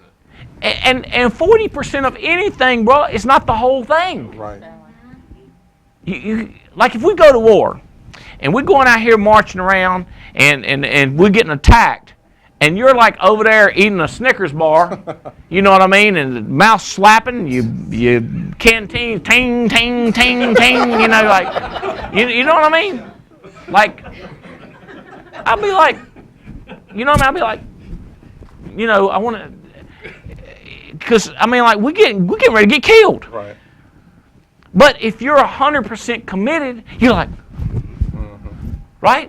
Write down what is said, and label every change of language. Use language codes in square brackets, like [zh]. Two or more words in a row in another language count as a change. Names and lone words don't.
[en] And 40% of anything, bro, is not the whole thing. Right. Like if we go to war and we're going out here marching around and we're getting attacked, and you're like over there eating a Snickers bar, you know what I mean, and the mouth slapping, you canteen, ting, ting, ting, ting, you know, like, you know what I mean? Like, I'll be like, you know what I mean? I'll be like, you know, I want to, because, I mean, like, we're getting ready to get killed. Right. But if you're 100% committed, you're like, right?